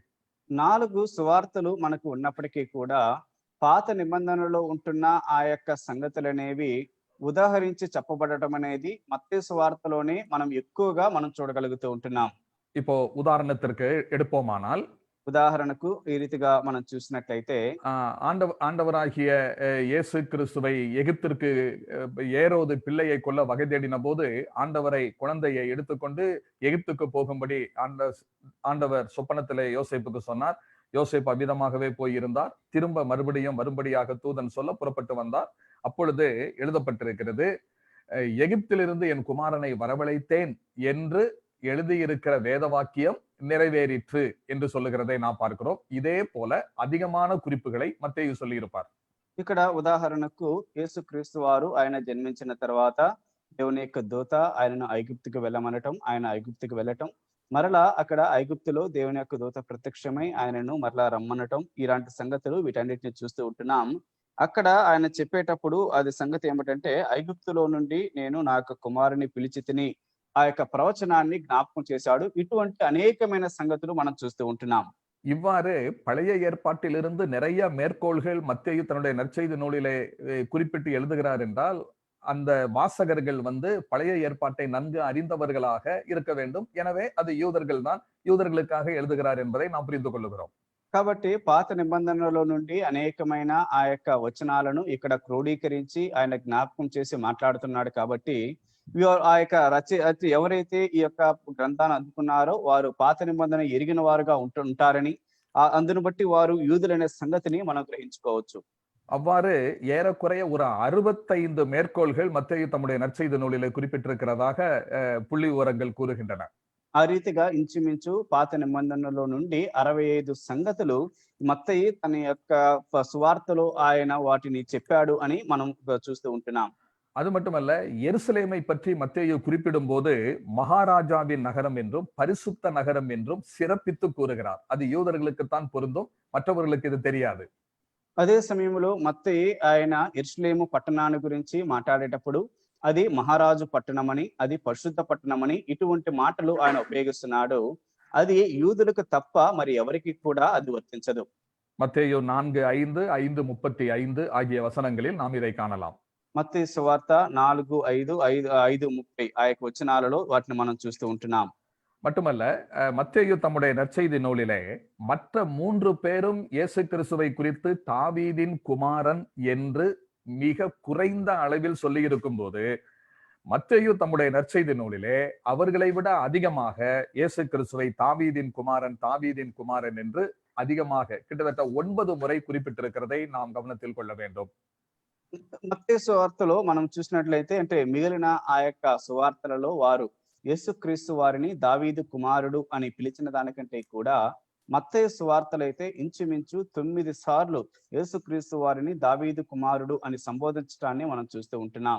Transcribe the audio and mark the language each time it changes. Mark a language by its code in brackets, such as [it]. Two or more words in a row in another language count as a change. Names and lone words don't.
[te] 4 సువార్తలు మనకు ఉన్నప్పటికీ కూడా పాత నిబంధనలో ఉంటున్న ఆ యొక్క సంగతులనేవి ఉదాహరించి చెప్పబడటం అనేది మత్తయి సువార్తలోనే మనం ఎక్కువగా చూడగలుగుతూ ఉంటున్నాం. [ta] இப்போ உதாரணத்திற்கு எடுப்போமானால், [te] ఉదాహరణకు ఈ రీతిగా మనం చూసినట్లయితే [ta] ஆண்டவராகிய இயேசு கிறிஸ்துவை எகிப்திற்கு ஏரோது பிள்ளையை கொல்ல வகை தேடின போது ஆண்டவரை குழந்தையை எடுத்துக்கொண்டு எகிப்துக்கு போகும்படி ஆண்டவர் சொப்பனத்திலே யோசேப்புக்கு சொன்னார். யோசேப்பு அவ்விதமாகவே போயிருந்தார். திரும்ப மறுபடியும் வரும்படியாக தூதன் சொல்ல புறப்பட்டு வந்தார். அப்பொழுது எழுதப்பட்டிருக்கிறது, எகிப்திலிருந்து என் குமாரனை வரவழைத்தேன் என்று எழுதியிருக்கிற வேத வாக்கியம் நிறைவேறிற்று என்று சொல்லுகிறதை நாம் பார்க்கிறோம். இதே போல அதிகமான குறிப்புகளை மத்தேயு சொல்லியிருப்பார். [te] ఇక్కడ ఉదాహరణకు యేసుక్రీస్తు వారు ఆయన జన్మించిన తర్వాత దేవుని యొక్క దూత ఆయనను ఐగుప్తుకు వెళ్ళమనటం, ఆయన ఐగుప్తుకు వెళ్ళటం, మరలా అక్కడ ఐగుప్తులో దేవుని యొక్క దూత ప్రత్యక్షమై ఆయనను మరలా రమ్మనటం, ఇలాంటి సంగతులు వీటన్నిటిని చూస్తూ ఉంటున్నాం. అక్కడ ఆయన చెప్పేటప్పుడు అది సంగతి ఏమిటంటే, ఐగుప్తులో నుండి నేను నా యొక్క కుమారుని పిలిచి తిని ఆ యొక్క ప్రవచనాన్ని జ్ఞాపకం చేశాడు. ఇటువంటి అనేకమైన సంగతులు మనం చూస్తూ ఉంటున్నాం. [ta] இவ்வாறு பழைய ஏற்பாட்டிலிருந்து நிறைய மேற்கோள்கள் மத்தேயு தன்னுடைய நற்செய்தி நூலிலே குறிப்பிட்டு எழுதுகிறார் என்றால், அந்த வாசகர்கள் பழைய ஏற்பாட்டை நன்கு அறிந்தவர்களாக இருக்க வேண்டும். எனவே அது யூதர்கள் தான், யூதர்களுக்காக எழுதுகிறார் என்பதை நாம் புரிந்து கொள்ளுகிறோம். [te] కాబట్టి పాత నిబంధనలో నుండి అనేకమైన ఆ యొక్క వచనాలను ఇక్కడ క్రోడీకరించి ఆయన జ్ఞాపకం చేసి మాట్లాడుతున్నాడు. కాబట్టి ఆ యొక్క రచయిత ఎవరైతే ఈ యొక్క గ్రంథాన్ని అందుకున్నారో వారు పాత నిబంధన ఎరిగిన వారుగా ఉంటారని, అందును బట్టి వారు యూదులనే సంగతిని మనం గ్రహించుకోవచ్చు. [ta] அவ்வாறு ஏறக்குறைய ஒரு 65 மேற்கோள்கள் மத்தேயு தம்முடைய நற்செய்தி நூலிலே குறிப்பிட்டிருக்கிறதாக புள்ளி விவரங்கள் கூறுகின்றன. [te] ఆ రీతిగా ఇంచుమించు పాత నిబంధనలో నుండి 65 సంగతులు మత్తయి తన యొక్క సువార్తలో ఆయన వాటిని చెప్పాడు అని మనం చూస్తూ ఉంటున్నాం. [ta] அது மட்டுமல்ல, எருசலேமை பற்றி மத்தேயு குறிப்பிடும் போது மகாராஜாவின் நகரம் என்றும் பரிசுத்த நகரம் என்றும் சிறப்பித்து கூறுகிறார். அது யூதர்களுக்குத்தான் பொருந்தும், மற்றவர்களுக்கு இது தெரியாது. [te] అదే సమయంలో మత్తయి ఆయన యెరూషలేము పట్టణాన్ని గురించి మాట్లాడేటప్పుడు అది మహారాజు పట్టణమని, అది పరిశుద్ధ పట్టణమని ఇటువంటి మాటలు ఆయన ఉపయోగిస్తున్నాడు. అది యూదులకు తప్ప మరి ఎవరికి కూడా అది వర్తించదు. [ta] மத்தேயு 4:5, 5:35 ஆகிய வசனங்களில் நாம் இதை காணலாம். [te] మత్తయి సువార్త 4:5, 5:30 ఆ యొక్క వచనాలలో వాటిని మనం చూస్తూ ఉంటున్నాం. [ta] மட்டுமல்ல, மத்தேயு தம்முடைய நற்செய்தி நூலிலே மற்ற 3 பேரும் இயேசு கிறிஸ்துவை குறித்து தாவீதின் குமாரன் என்று மிக குறைந்த அளவில் சொல்லி இருக்கும் போது, மத்தேயு தம்முடைய நற்செய்தி நூலிலே அவர்களை விட அதிகமாக இயேசு கிறிஸ்துவை தாவீதின் குமாரன், தாவீதின் குமாரன் என்று அதிகமாக கிட்டத்தட்ட 9 முறை குறிப்பிட்டிருக்கிறதை நாம் கவனத்தில் கொள்ள வேண்டும். [te] మత్తయి సువార్తలో మనం చూసినట్లయితే, అంటే మిగిలిన ఆ యొక్క సువార్తలలో వారు యేసుక్రీస్తు వారిని దావీదు కుమారుడు అని పిలిచిన దానికంటే కూడా మత్తయి సువార్తలు అయితే ఇంచుమించు 9 సార్లు యేసుక్రీస్తు వారిని దావీదు కుమారుడు అని సంబోధించడాన్ని మనం చూస్తూ ఉంటున్నాం.